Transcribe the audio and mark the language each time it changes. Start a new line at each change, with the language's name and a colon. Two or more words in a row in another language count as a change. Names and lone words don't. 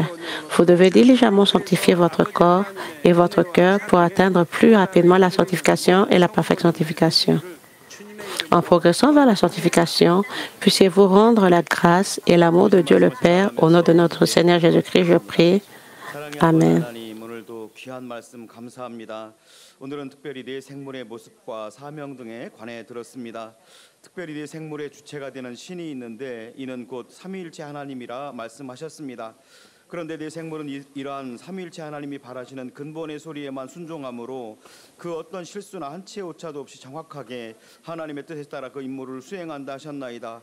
French: Vous devez diligemment sanctifier votre corps et votre cœur pour atteindre plus rapidement la sanctification et la parfaite sanctification. En progressant vers la sanctification, puissiez-vous rendre la grâce et l'amour de Dieu le Père au nom de notre Seigneur Jésus-Christ, je prie. Amen.
Korean: 오늘은 특별히 내 생물의 모습과 사명 등에 관해 들었습니다. 특별히 내 생물의 주체가 되는 신이 있는데 이는 곧 삼위일체 하나님이라 말씀하셨습니다. 그런데 내 생물은 이러한 삼위일체 하나님이 바라시는 근본의 소리에만 순종함으로 그 어떤 실수나 한치의 오차도 없이 정확하게 하나님의 뜻에 따라 그 임무를 수행한다 하셨나이다.